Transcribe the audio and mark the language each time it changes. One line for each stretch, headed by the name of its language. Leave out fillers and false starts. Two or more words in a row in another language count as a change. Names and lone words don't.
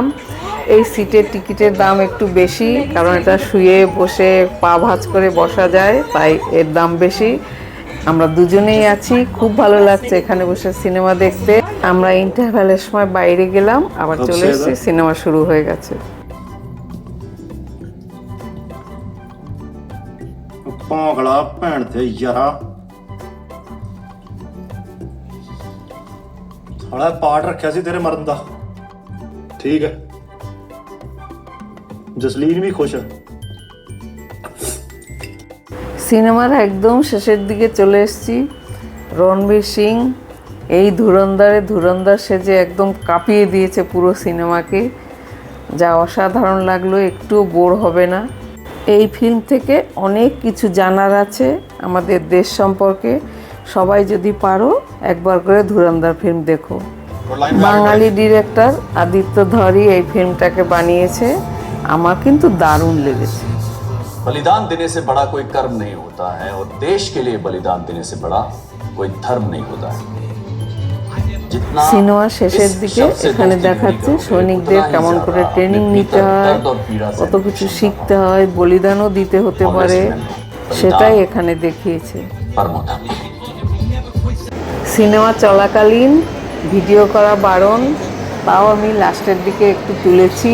Bangla: এই সিটের টিকিটের দাম একটু বেশি, কারণ এটা শুয়ে বসে পা ভাঁজ করে বসা যায়, তাই এর দাম বেশি। আমরা দুজনেই আছি, খুব ভালো লাগছে এখানে বসে সিনেমা দেখতে। আমরা ইন্টারভ্যালের সময় বাইরে গেলাম, আবার চলে এসেছি, সিনেমা শুরু হয়ে গেছে।
Punjabi: ਭੌਂਕਲਾ ਭੈਣ ਤੇ ਯਾਰਾ ਸਾਲਾ ਪਾਠ ਰੱਖਿਆ ਸੀ ਤੇਰੇ ਮਰਨ ਦਾ। ਠੀਕ ਹੈ, ਜਸਲੀਨ ਵੀ ਖੁਸ਼ ਹੈ।
Bangla: সিনেমার একদম শেষের দিকে চলে এসেছি। রণবীর সিং এই ধুরন্ধর সেজে একদম কাঁপিয়ে দিয়েছে পুরো সিনেমাকে, যা অসাধারণ লাগলো, একটুও বোর হবে না। এই ফিল্ম থেকে অনেক কিছু জানার আছে আমাদের দেশ সম্পর্কে। সবাই যদি পারো একবার করে ধুরন্ধর ফিল্ম দেখো। বাঙালি ডিরেক্টর আদিত্য ধরই এই ফিল্মটাকে বানিয়েছে, আমার কিন্তু দারুণ লেগেছে।
Hindi: बलिदान देने से बड़ा कोई कर्म नहीं होता है और देश के लिए बलिदान देने से बड़ा कोई धर्म नहीं होता है।
Bangla: সিনেমার শেষের দিকে এখানে দেখাচ্ছে সৈনিকদের কেমন করে ট্রেনিং নিতে হয়, কত কিছু শিখতে হয়, বলিদানও দিতে হতে পারে, সেটাই এখানে দেখিয়েছে। সিনেমা চলাকালীন ভিডিও করা বারণ, তাও আমি লাস্টের দিকে একটু তুলেছি।